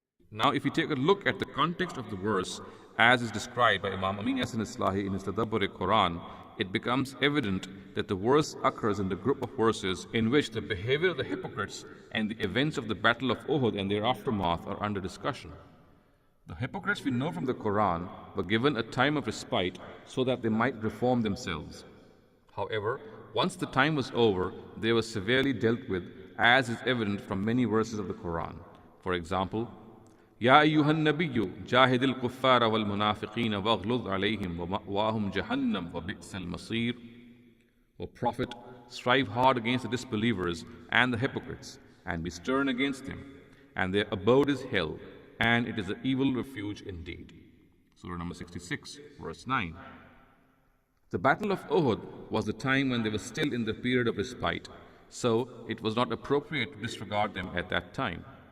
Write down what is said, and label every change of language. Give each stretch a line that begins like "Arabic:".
English: Now, if we take a look at the context of the verse as is described by Imam Amin Yasin Islahi in his Tadabbur-e-Quran, it becomes evident that the verse occurs in the group of verses in which the behavior of the hypocrites and the events of the Battle of Uhud and their aftermath are under discussion. The hypocrites, we know from the Quran, were given a time of respite so that they might reform themselves. However, once the time was over, they were severely dealt with, as is evident from many verses of the Quran. For example,
Arabic: يا أيها النبي جاهد الكفار والمنافقين واغلظ عليهم ومأواهم جهنم وبئس المصير.
English: O Prophet, strive hard against the disbelievers and the hypocrites, and be stern against them, and their abode is hell, and it is an evil refuge indeed. Surah number 66, verse 9. The Battle of Uhud was the time when they were still in the period of respite, so it was not appropriate to disregard them at that time.